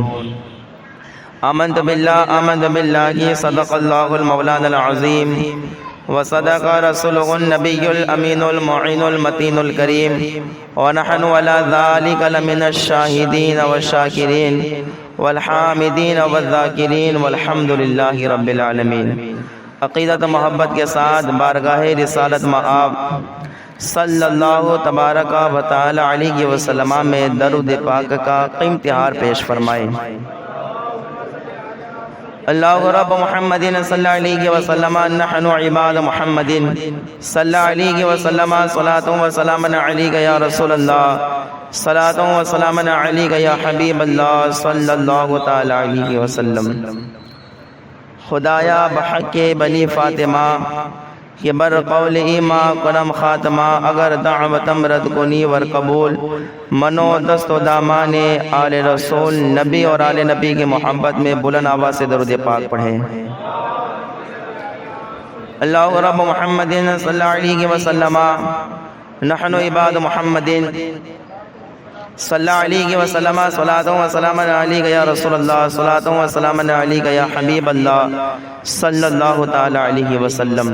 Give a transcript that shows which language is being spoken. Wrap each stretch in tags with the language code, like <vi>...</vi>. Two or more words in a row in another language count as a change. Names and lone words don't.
<ar>آمنت بالله صدق الله المولان العظيم وصدق رسوله النبي الأمين المعين المتين الكريم، ونحن على ذلك لمن الشاهدين والشاكرين والحامدين والذاكرين والحمد لله رب العالمين۔</ar> <ur>عقیدت محبت کے ساتھ بارگاہ رسالت مآب</ur> <ar>صلی اللہ تبارک و تعالی علیہ وسلم</ar> <ur>میں درود پاک کا قیمتی ہار پیش فرمائے۔</ur> <ar>اللہ رب محمد صلی اللہ علیہ وسلم، نحن عباد محمد صلی اللہ علیہ وسلم، صلاۃ و سلام علیک یا رسول اللہ، صلاۃ و سلام علیک یا حبیب اللہ صلی اللہ تعالی علیہ وسلم۔</ar> <fa>خدایا بحق بنی فاطمہ کہ بر قول ایما کرم خاتمہ، اگر دعوتم رد کنی ور قبول، منو دست و دامان آل رسول،</fa> <ur>نبی اور آل نبی کی محبت میں بلند آواز سے درود پاک پڑھیں۔</ur> <ar>اللہ رب محمد صلی اللہ علیہ وسلم، نحن عباد محمد صلی اللہ علیہ وسلم، صلاۃ و سلام علیک یا رسول اللہ، صلاۃ و سلام علیک یا حبیب اللہ صلی اللہ تعالی علیہ وسلم۔</ar>